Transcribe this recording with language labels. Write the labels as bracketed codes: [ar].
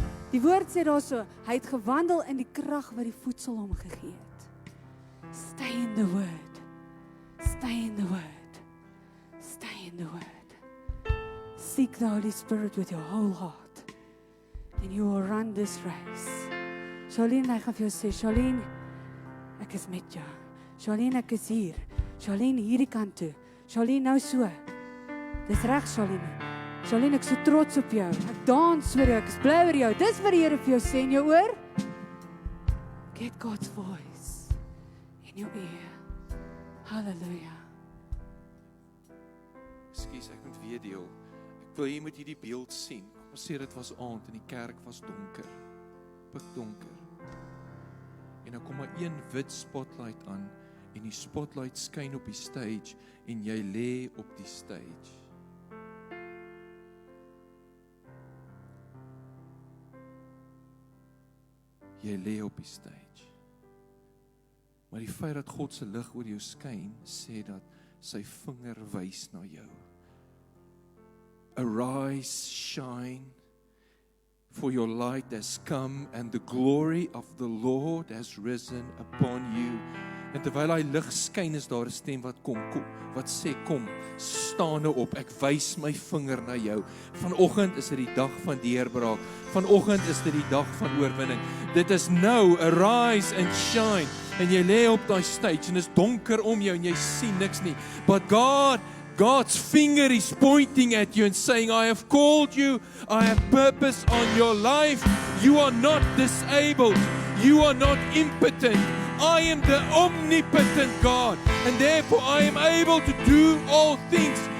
[af] Die woord sê daar so, hy het gewandel in die krag wat die voedsel hom gegee het. [en] Stay in the word. Stay in the word. Stay in the word. Seek the Holy Spirit with your whole heart. and you will run this race. [af] Charlene, ek gaan vir jou sê, Charlene, ek is met jou. Charlene, ek is hier. Charlene, hierdie kant toe. Charlene, nou so. Dis reg, Charlene. Charlene, ek is so trots op jou. Ek dans vir jou, ek is bly oor jou. Dis wat die Here vir jou sê in jou oor. [en] Get God's voice in your ear. Hallelujah. [af] Ekskuus, ek moet weer deel. Ek wil jy moet hierdie beeld sien. Kom ons sê dit was aand en die kerk was donker. Pikdonker. En dan kom maar een wit spotlight aan en die spotlight skyn op die stage en jy lê op die stage. Jy lê op die stage. Maar die feit dat God se lig oor jou skyn, sê dat sy vinger wys na jou. [en] Arise, shine, for your light has come and the glory of the Lord has risen upon you. [af] En terwyl hy lig skyn, is daar 'n stem wat kom, wat sê, kom, staan nou op, ek wys my vinger na jou. Vanoggend is dit die dag van deurbraak. Vanoggend is dit die dag van oorwinning. Dit is nou, [en] arise and shine. [af] En jy lê op daai stage en is donker om jou en jy sien niks nie. [en] But God's finger is pointing at you and saying, I have called you, I have purpose on your life. You are not disabled. You are not impotent. I am the omnipotent God, and therefore I am able to do all things.